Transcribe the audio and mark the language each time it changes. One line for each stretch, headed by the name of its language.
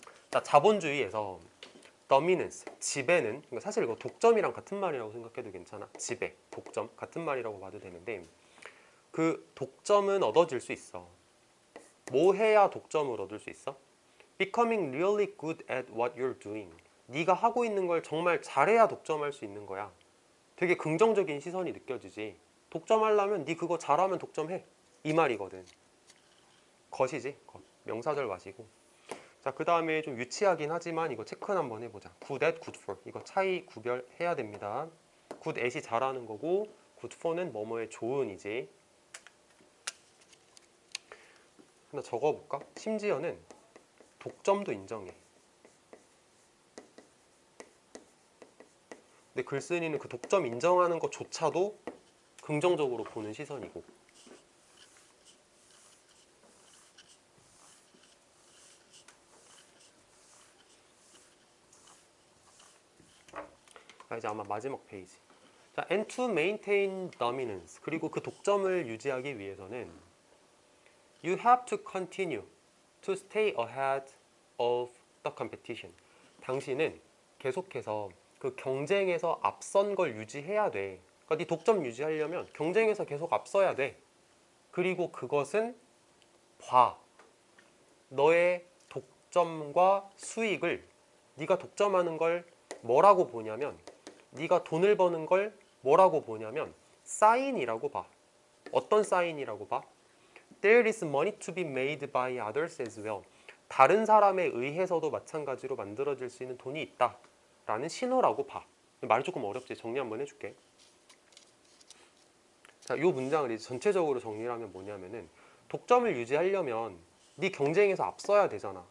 Korean: 자, 자본주의에서 dominance, 지배는, 그러니까 사실 이거 독점이랑 같은 말이라고 생각해도 괜찮아. 지배, 독점 같은 말이라고 봐도 되는데, 그 독점은 얻어질 수 있어. 뭐 해야 독점을 얻을 수 있어?
English: Becoming really good at what you're doing.
Korean: 네가 하고 있는 걸 정말 잘해야 독점할 수 있는 거야. 되게 긍정적인 시선이 느껴지지. 독점하려면 네 그거 잘하면 독점해. 이 말이거든. 것이지. 것. 명사절 마시고. 자, 그 다음에 좀 유치하긴 하지만 이거 체크는 한번 해보자.
English: good at, good for.
Korean: 이거 차이 구별해야 됩니다. good at이 잘하는 거고 good for는 뭐뭐의 좋은이지. 하나 적어볼까? 심지어는 독점도 인정해. 근데 글쓴이는 그 독점 인정하는 것조차도 긍정적으로 보는 시선이고. 이제 아마 마지막 페이지.
English: 자, and to maintain dominance.
Korean: 그리고 그 독점을 유지하기 위해서는
English: you have to continue to stay ahead of the competition.
Korean: 당신은 계속해서 그 경쟁에서 앞선 걸 유지해야 돼. 그러니까 네 독점 유지하려면 경쟁에서 계속 앞서야 돼. 그리고 그것은 봐. 너의 독점과 수익을, 네가 독점하는 걸 뭐라고 보냐면, 네가 돈을 버는 걸 뭐라고 보냐면 사인이라고 봐. 어떤 사인이라고 봐?
English: There is money to be made by others as well.
Korean: 다른 사람에 의해서도 마찬가지로 만들어질 수 있는 돈이 있다 라는 신호라고 봐. 말이 조금 어렵지? 정리 한번 해줄게. 자, 이 문장을 이제 전체적으로 정리를 하면 뭐냐면은, 독점을 유지하려면 네 경쟁에서 앞서야 되잖아.